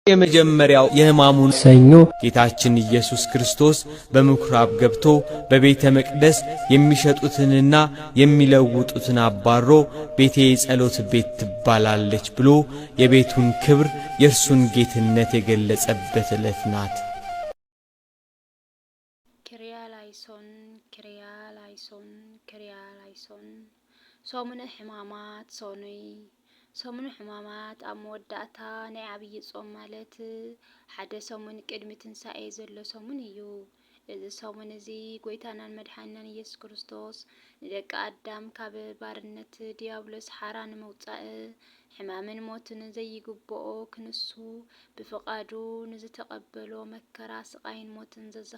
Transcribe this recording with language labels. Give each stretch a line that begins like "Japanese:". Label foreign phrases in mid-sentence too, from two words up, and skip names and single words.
Amharic: የመጀመሪያው የሕማሙን ሰኞ ጌታችን ኢየሱስ ክርስቶስ በምኵራብ ገብቶ በቤተ መቅደስ የሚሸጡትንና የሚለውጡትን አባሮ ቤቴ የጸሎት ቤት ትባላለች ብሎ የቤቱን ክብር የእርሱን ጌትነት የገለጸበት ዕለት ናት።
Greek: Κύριε ελέησον Κύριε ελέησον Κύριε ελέησον
Tigrinya: ሰሙነ ሕማማት ሶኑይ ሰሙነ ሕማማት ኣብ መወዳእታ ናይ ዓብይ ጾም ማለት ሓደ ሰሙን ቅድሚ ትንሳኤ ዘሎ ሰሙን እዩ። እዚ ሰሙን እዚ ጎይታናን መድሓኒናን ኢየሱስ ክርስቶስ ንደቂ ኣዳም ካብ ባርነት ዲያብሎስ ሓራ ንምውፃእ ሕማምን ሞትን ዘይግብኦ ክንሱ ብፍቃዱ ንዝተቀበሎ መከራ ስቃይን ሞትን